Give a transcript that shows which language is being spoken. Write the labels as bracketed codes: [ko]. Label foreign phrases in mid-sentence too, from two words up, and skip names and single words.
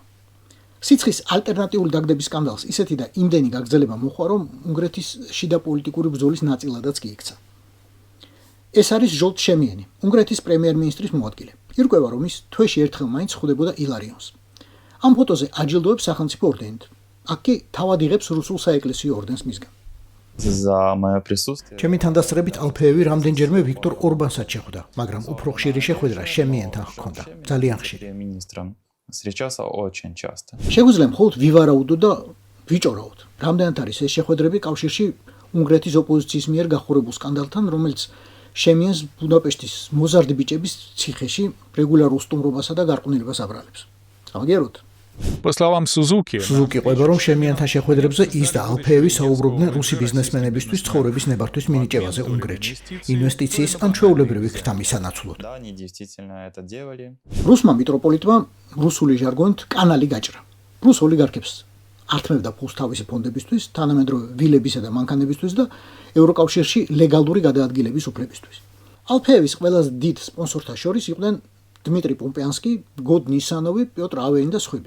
[ka] სიცხის ალტერნატიული დაგდების სკანდალს ისეთი და იმდენი გაგრძელება მოხდა, რომ უნგრეთის შიდა პოლიტიკური ბრძოლის ნაწილადაც კი იქცა. ეს არის ჟოლტ შემიენი, უნგრეთის პრემიერ-მინისტრის მოადგილე. ირკვევა, რომ ის თვეში ერთხელ მაინც ხვდებოდა ილარიონს. ამ ფოტოზე აჯილდოებს სახელმწიფო ორდენით. აქ კი თავად იღებს რუსულ საეკლესიო ორდენს მისგან. [ru] За мое присутствие. [ka] ჩემი თანდასწრებით ალფეევი რამდენჯერმე ვიქტორ ორბანსაც შეხვდა, მაგრამ უფრო ხშირი შეხვედრა შემიენთან ჰქონდა. ძალიან ხშირი. [ru] Министром встречался очень часто. [ka] შეგვიძლია მხოლოდ ვივარაუდო და ვიჭორავთ. რამდენად არის ეს შეხვედრები კავშირში უნგრეთის ოპოზიციის მიერ გახურებულ სკანდალთან, რომელიც შემიენს ბუდაპეშტის მოზარდი ბიჭების ციხეში რეგულარულ სტუმრობასა და გარყვნილებას აბრალებს. ამაგეროთ. [ru] По словам Сузуки, [ka] სუზუკი ყვება, რომ შემიენთან შეხვედრებზე ის და ალფეევი საუბრობდნენ რუსი ბიზნესმენებისთვის ცხოვრების ნებართვის მინიჭებაზე უნგრეთში, ინვესტიციის ან ჩვეულებრივი ქრთამის სანაცვლოდ. [ru] Да, они действительно это делали. [ka] რუსმა მიტროპოლიტმა რუსული ჟარგონით კანალი გაჭრა. რუს ოლიგარქებს ართმევდა ფულს თავისი ფონდებისთვის, თანამედროვე ვილებისა და მანქანებისთვის და ევროკავშირში ლეგალური გადაადგილების უფლებისთვის. ალფეევის ყველაზე დიდ სპონსორთა შორის იყვნენ დმიტრი პომპეანსკი, გოდ ნისანოვი, პიოტრ ავეინ და სხვები.